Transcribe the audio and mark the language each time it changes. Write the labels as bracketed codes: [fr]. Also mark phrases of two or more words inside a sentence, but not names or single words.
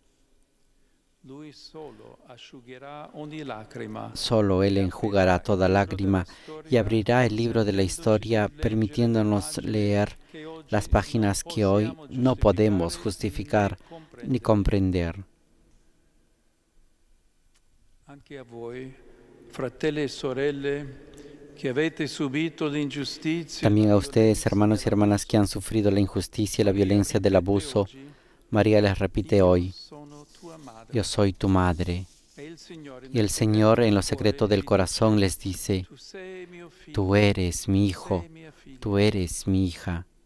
[es] Solo Él enjugará toda lágrima y abrirá el libro de la historia permitiéndonos leer las páginas que hoy no podemos justificar ni comprender. [it] Anche a voi, fratelli e sorelle, que avete subito l'ingiustizia. [es] También a ustedes, hermanos y hermanas que han sufrido la injusticia y la violencia del abuso, María les repite hoy, yo soy tu madre. Y el Señor en lo secreto del corazón les dice, tú eres mi hijo, tú eres mi hija.